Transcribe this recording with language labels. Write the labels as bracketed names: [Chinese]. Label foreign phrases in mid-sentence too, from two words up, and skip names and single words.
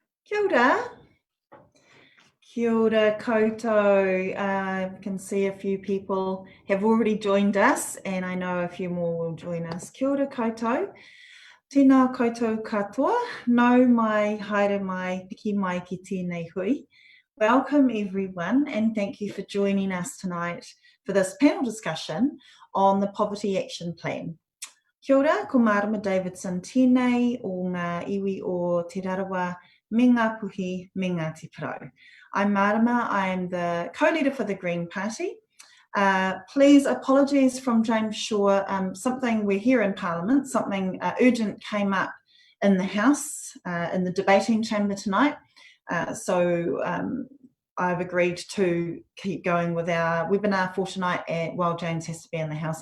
[Māori] Kia ora. Kia ora koutou. [English] I can see a few people have already joined us, and I know a few more will join us. [Māori] Kia ora koutou. Tēnā koutou katoa. Nau mai, haere mai, piki mai ki tēnei hui. [English] Welcome everyone, and thank you for joining us tonight for this panel discussion on the Poverty Action Plan. [Māori] Kia ora, ko Marama Davidson tēnei o ngā iwi o Te Rarawa me ngā puhi me Ngāti Porou. [English] I'm Marama, I'm the co-leader for the Green Party. Please, apologies from James Shaw, we're here in Parliament, something urgent came up in the House, in the debating chamber tonight. I've agreed to keep going with our webinar for tonight while James has to be in the House.